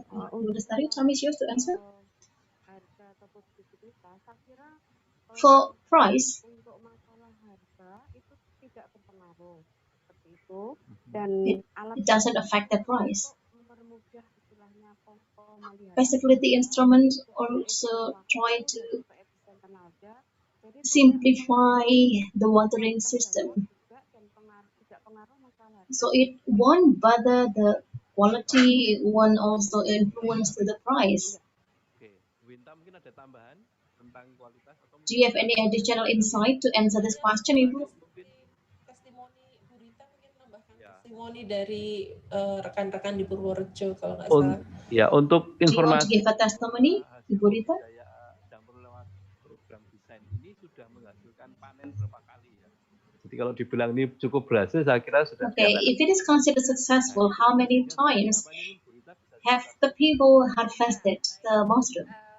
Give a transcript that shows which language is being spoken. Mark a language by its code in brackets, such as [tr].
[en] Bu Lestari, time is yours to answer. [id] Harga atau produktivitas, saya kira [en] For price, [id] untuk masalah harga itu tidak berpengaruh seperti itu, dan [en] it doesn't affect the price. [id] mempermudah istilahnya pemelihararan. [en] Basically, the instrument also try to simplify the watering system, so it won't bother the quality, it won't also influence to the price. [id] Oke, Winta mungkin ada tambahan tentang kualitas atau [en] Do you have any additional insight to answer this question, Ibu? [id] testimoni Bu Rita mungkin nambahkan testimoni dari rekan-rekan di Purworejo kalau nggak salah. Ya, untuk [en] Do you want to [id] informasi [en] give a testimony, Ibu Rita? [id] jamur lewat program desain ini sudah menghasilkan panen berapa kali ya? Jadi kalau dibilang ini cukup berhasil, saya kira sudah. [en] Okay, if it is considered successful, how many times have the people harvested the mushroom?